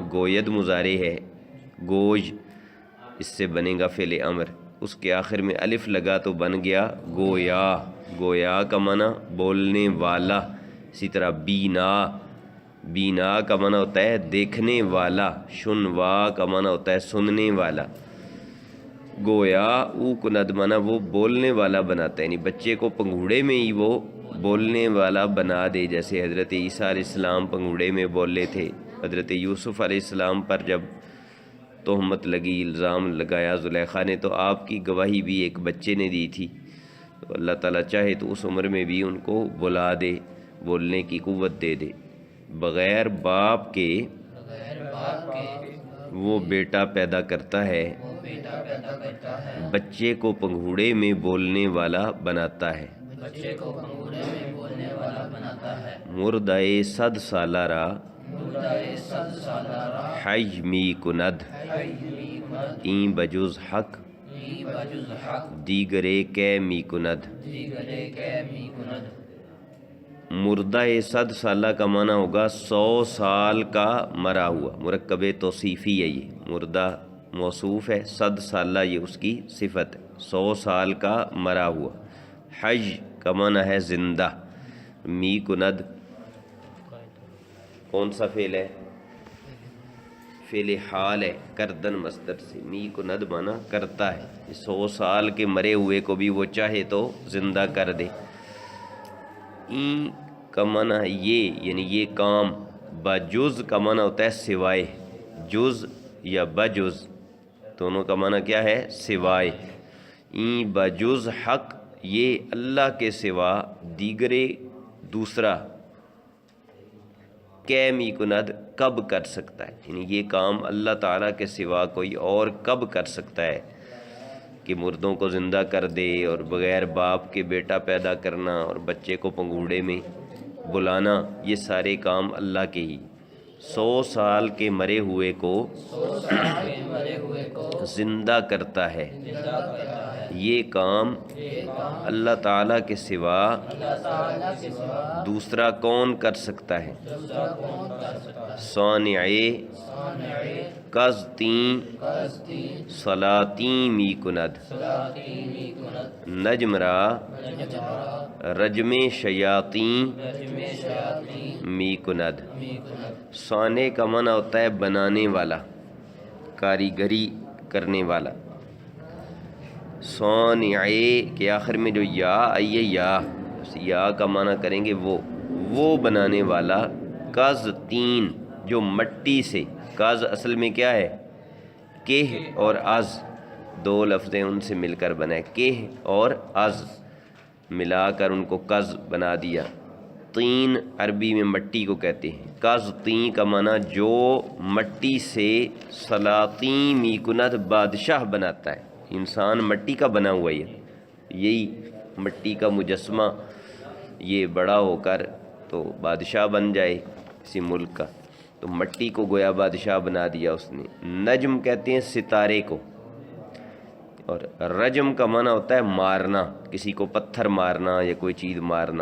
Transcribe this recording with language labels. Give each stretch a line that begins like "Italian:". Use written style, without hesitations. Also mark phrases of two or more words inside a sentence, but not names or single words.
Urdu: گوید مضارع ہے، گوج اس سے بنے گا فعل امر، اس کے آخر میں الف لگا تو بن گیا گویا۔ گویا کا معنی بولنے والا۔ اسی طرح بینا، بینا کا معنی ہوتا ہے دیکھنے والا۔ شنوا کا معنی ہوتا ہے سننے والا۔
Persian: گویا او کند
Urdu: معنی وہ بولنے والا بناتا ہے، یعنی بچے کو پنگھوڑے میں ہی وہ بولنے والا بنا دے، جیسے حضرت عیسیٰ علیہ السلام پنگھوڑے میں بولے تھے۔ حضرت یوسف علیہ السلام پر جب تہمت لگی، الزام لگایا زلیخا نے، تو آپ کی گواہی بھی ایک بچے نے دی تھی۔ تو اللہ تعالیٰ چاہے تو اس عمر میں بھی ان کو بلا دے، بولنے کی قوت دے دے۔ بغیر باپ کے وہ بیٹا پیدا کرتا ہے، بچے کو پنگھوڑے میں بولنے والا بناتا ہے۔
Persian: مردۂ صد سالہ را حی می کند، این بجز حق دیگرے کے می کند۔ مردہ صد سالہ
Urdu: کا معنی ہوگا 100 سال کا مرا ہوا، مرکب توصیفی ہے یہ۔ مردہ موصوف ہے، 100 سالہ یہ اس کی صفت ہے، 100 سال کا مرا ہوا۔ حج کا معنی ہے زندہ،
Persian: می کند
Urdu: کون سا فعل ہے؟ فعل حال ہے، کردن مصدر سے،
Persian: می کند
Urdu: مانا کرتا ہے، 100 سال کے مرے ہوئے کو بھی وہ چاہے تو زندہ کر دے۔ این کا معنی ہے یہ، یعنی یہ کام، بجز کا معنی ہوتا ہے سوائے، جز یا بجز دونوں کا معنی کیا ہے؟ سوائے۔
Persian: این بجز حق،
Urdu: یہ اللہ کے سوا دیگرے دوسرا
Persian: می کند
Urdu: کب کر سکتا ہے، یعنی یہ کام اللہ تعالیٰ کے سوا کوئی اور کب کر سکتا ہے کہ مردوں کو زندہ کر دے اور بغیر باپ کے بیٹا پیدا کرنا اور بچے کو پنگوڑے میں بلانا، یہ سارے کام اللہ کے ہی۔ 100 سال کے مرے ہوئے کو زندہ کرتا ہے، یہ کام اللہ تعالیٰ کے سوا دوسرا کون کر سکتا ہے؟
Persian: صانع قزطیں صلاتیں می کند، نجم را رجم شیاطیں می کند۔
Urdu: صانع کا معنی ہوتا ہے بنانے والا، کاریگری کرنے والا۔ صانع کے آخر میں جو یا آئی ہے، یا کا معنی کریں گے وہ بنانے والا، قزطیں جو مٹی سے، قز اصل میں کیا ہے؟ کہ اور از، دو لفظیں ان سے مل کر بنائے، کہ اور از ملا کر ان کو قز بنا دیا۔ طین عربی میں مٹی کو کہتے ہیں، قزطیں کا معنی جو مٹی سے
Persian: سلاطیں می کند
Urdu: بادشاہ بناتا ہے۔ انسان مٹی کا بنا ہوا ہے، یہی مٹی کا مجسمہ یہ بڑا ہو کر تو بادشاہ بن جائے کسی ملک کا، تو مٹی کو گویا بادشاہ بنا دیا اس نے۔ نجم کہتے ہیں ستارے کو، اور رجم کا معنی ہوتا ہے مارنا، کسی کو پتھر مارنا یا کوئی چیز مارنا۔